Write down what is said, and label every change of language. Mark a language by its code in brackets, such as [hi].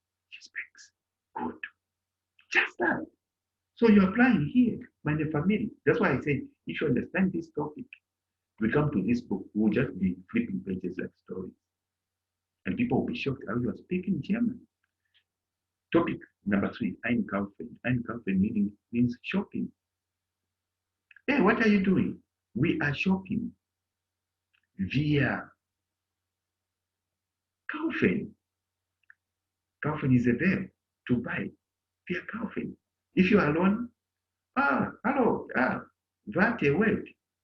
[en] She speaks good. Just that. So you're applying here, meine Familie. That's why I say, if you understand this topic, we come to this book, we'll just be flipping pages like stories. And people will be shocked how you are speaking German. Topic number 3, einkaufen. Einkaufen means shopping. Hey, what are you doing? We are shopping. [de] Wir kaufen. [en] Kaufen is a verb, to buy. [de] Wir kaufen. [en] If you are alone, hello, warte, wait.